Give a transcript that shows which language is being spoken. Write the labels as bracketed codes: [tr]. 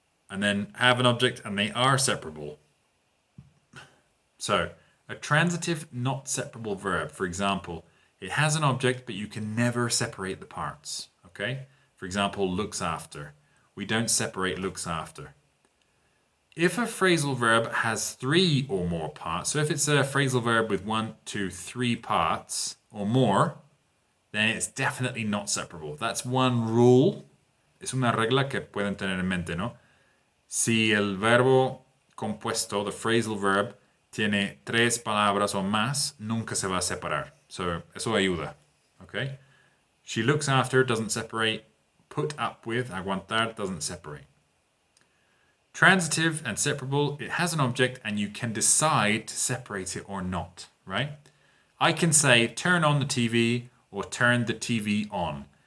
[en] And then have an object and they are separable. So a transitive not separable verb, for example, it has an object, but you can never separate the parts, okay? For example, looks after. We don't separate looks after. If a phrasal verb has 3 or more parts, so if it's a phrasal verb with 1, 2, 3 parts or more, then it's definitely not separable. That's one rule. [es] Es una regla que pueden tener en mente, ¿no? Si el verbo compuesto, [en] the phrasal verb, [es] tiene 3 palabras o más, nunca se va a separar. So, eso ayuda. Okay? [en] She looks after doesn't separate. Put up with, aguantar, doesn't separate. Transitive and separable, it has an object and you can decide to separate it or not, right? I can say turn on the TV or turn the TV on.